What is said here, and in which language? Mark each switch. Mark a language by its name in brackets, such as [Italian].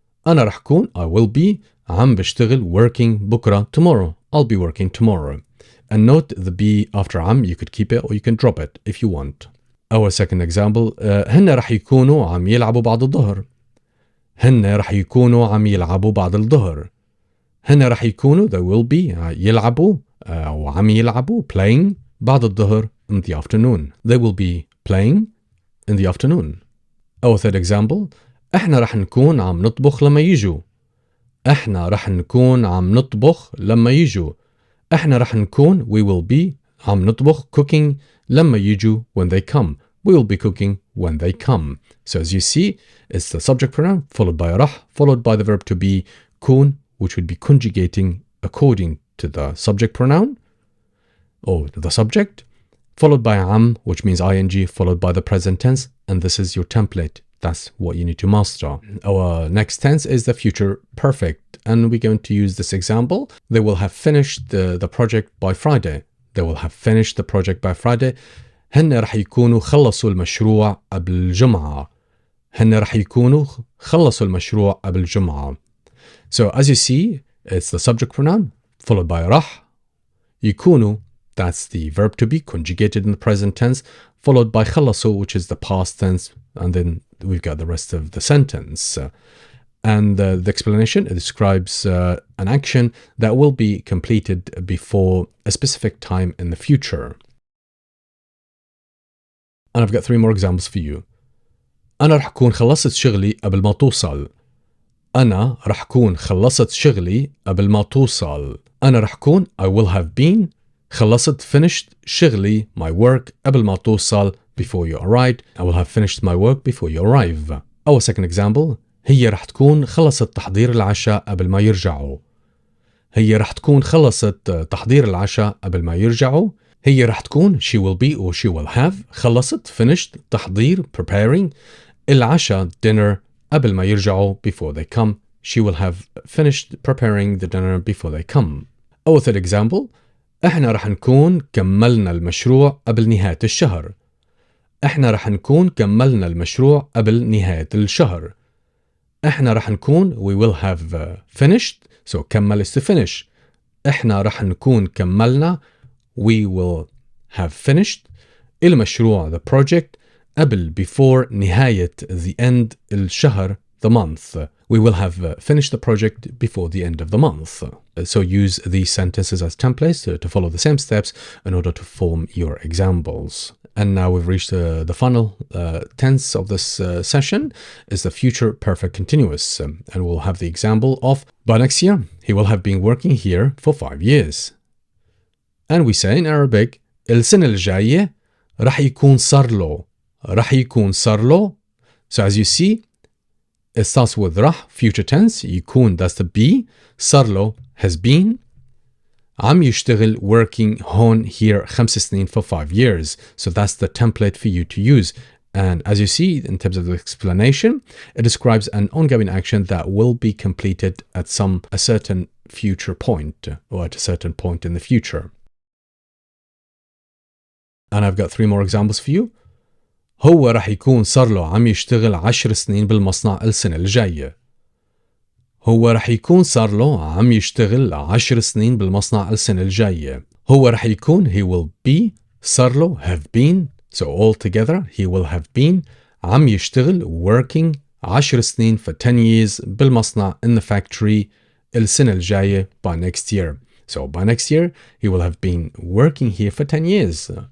[Arabic] أنا رح كون, [English] I will be, [Arabic] عم بشتغل, [English] working, [Arabic] بكرة, [English] tomorrow. I'll be working tomorrow. And note the be after عم, you could keep it or you can drop it if you want. Our second example, [Arabic] هن رح يكونوا عم يلعبوا بعد الظهر. هن رح يكونوا عم يلعبوا بعد الظهر. هن رح يكونوا, [English] they will be, [Arabic] يلعبوا أو عم يلعبوا, [English] playing, [Arabic] بعد الظهر, [English] in the afternoon. They will be playing in the afternoon. Our third example, [Arabic] احنا رح نكون عم نطبخ لما يجوا. احنا رح نكون عم نطبخ لما يجوا. احنا رح نكون, [English] we will be, [Arabic] عم نطبخ, [English] cooking, [Arabic] لما يجوا, [English] when they come. We will be cooking when they come. So as you see, it's the subject pronoun followed by رح, followed by the verb to be, كون, which would be conjugating according to the subject pronoun or the subject, followed by am, which means ing, followed by the present tense, and this is your template. That's what you need to master. Our next tense is the future perfect, and we're going to use this example. They will have finished the project by Friday. They will have finished the project by Friday. [Arabic] هن رح يكونوا خلصوا المشروع قبل الجمعة. هن رح يكونوا خلصوا المشروع قبل الجمعة. [English] So as you see, it's the subject pronoun followed by رح. يكونوا, that's the verb to be conjugated in the present tense, followed by خلصوا, which is the past tense, and then we've got the rest of the sentence. And the explanation, it describes an action that will be completed before a specific time in the future. And I've got 3 more examples for you. [Arabic] أنا رح أكون خلصت شغلي قبل ما توصل. أنا رح أكون خلصت شغلي قبل ما توصل. أنا رح أكون, [English] I will have been, [Arabic] خلصت, [English] finished, [Arabic] شغلي, [English] my work, [Arabic] قبل ما توصل, [English] before you arrived. I will have finished my work before you arrive. Our second example, [Arabic] هي رح تكون خلصت تحضير العشاء قبل ما يرجعوا. هي رح تكون خلصت تحضير العشاء قبل ما يرجعوا. هي رح تكون, [English] she will be or she will have, [Arabic] خلصت, [English] finished, [Arabic] تحضير, [English] preparing, [Arabic] العشاء, [English] dinner, [Arabic] قبل ما يرجعوا, [English] before they come. She will have finished preparing the dinner before they come. Our third example, [Arabic] احنا رح نكون كملنا المشروع قبل نهاية الشهر. احنا رح نكون كملنا المشروع قبل نهاية الشهر. احنا رح نكون, [English] we will have finished, so كمل is to finish. [Arabic] احنا رح نكون كملنا, [English] we will have finished [Arabic] المشروع, [English] the project, [Arabic] قبل, [English] before, [Arabic] نهاية, [English] the end, [Arabic] الشهر, [English] the month. We will have finished the project before the end of the month. So use these sentences as templates to follow the same steps in order to form your examples. And now we've reached the final tense of this session is the future perfect continuous. And we'll have the example of, by next year, he will have been working here for 5 years. And we say in Arabic, [Arabic] السنة الجاية رح يكون صار له. رح يكون صار له. [English] So as you see, it starts with رح, future tense. يكون, that's the be. [Arabic] صار له, [English] has been. [Arabic] عم يشتغل, [English] working, [Arabic] هون, [English] here, [Arabic] 5 سنين, [English] for 5 years. So that's the template for you to use. And as you see, in terms of the explanation, it describes an ongoing action that will be completed at a certain future point, or at a certain point in the future. And I've got 3 more examples for you. [Arabic] هو رح يكون صار له عم يشتغل 10 سنين بالمصنع السنة الجاية. هو رح يكون صار له عم يشتغل 10 سنين بالمصنع السنة الجاية. هو رح يكون, [English] he will be, [Arabic] صار له, [English] have been, so all together, he will have been, [Arabic] عم يشتغل, [English] working, [Arabic] 10 سنين [English] for 10 years [Arabic] بالمصنع, [English] in the factory, [Arabic] السنة الجاية, [English] by next year. So by next year, he will have been working here for 10 years.